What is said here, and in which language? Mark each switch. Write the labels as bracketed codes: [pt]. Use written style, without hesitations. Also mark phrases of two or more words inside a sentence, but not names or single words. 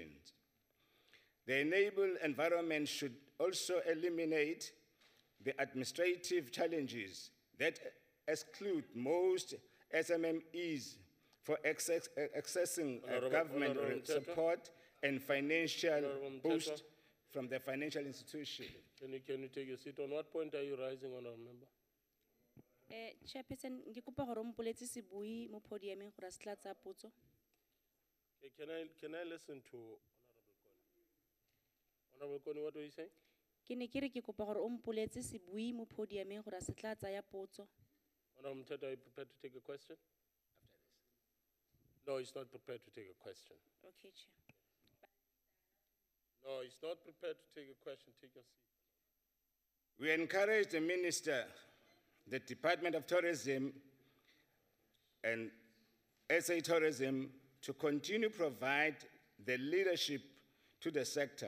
[en] The enabled environment should also eliminate the administrative challenges that exclude most SMMEs for accessing government support and financial boost from the financial institution. Can you take your seat? On what point are you rising, Honourable Member? [tn] Chairperson, ke kopa gore o mpoletse sebui mo podiumeng gore a se tla tsaya potso. [en] Can I listen to Honourable Kone? What were you saying? [tn] Ke ne ke re ke kopa gore o mpoletse sebui mo podiumeng gore a se tla tsaya potso. [en] Honourable Mthetho, are you prepared to take a question? No, he's not prepared to take a question. Okay, Chair. No, he's not prepared to take a question. Take your seat. We encourage the Minister, the Department of Tourism and SA Tourism to continue to provide the leadership to the sector.